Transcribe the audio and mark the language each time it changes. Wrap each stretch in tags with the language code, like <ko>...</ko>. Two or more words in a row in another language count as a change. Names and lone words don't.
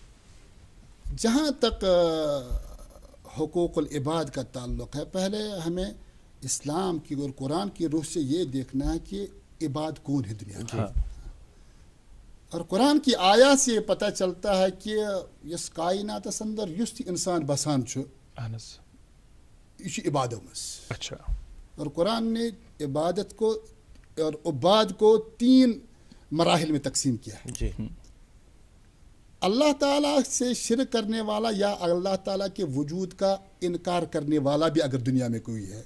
<ur>جہاں تک حقوق العباد کا تعلق ہے, پہلے ہمیں اسلام کی اور قرآن کی روح سے یہ دیکھنا ہے کہ عباد کون ہے دنیا میں. اور قرآن کی آیات سے پتہ چلتا ہے کہ اس کائنات</ur> <ks>اندر یس انسان بسان یہ عبادت مز.</ks> <ur>اچھا. اور قرآن نے عبادت کو اور عباد کو 3 مراحل میں تقسیم کیا ہے. جی. اللہ تعالیٰ سے شرک کرنے والا یا اللہ تعالیٰ کے وجود کا انکار کرنے والا بھی اگر دنیا میں کوئی ہے,</ur>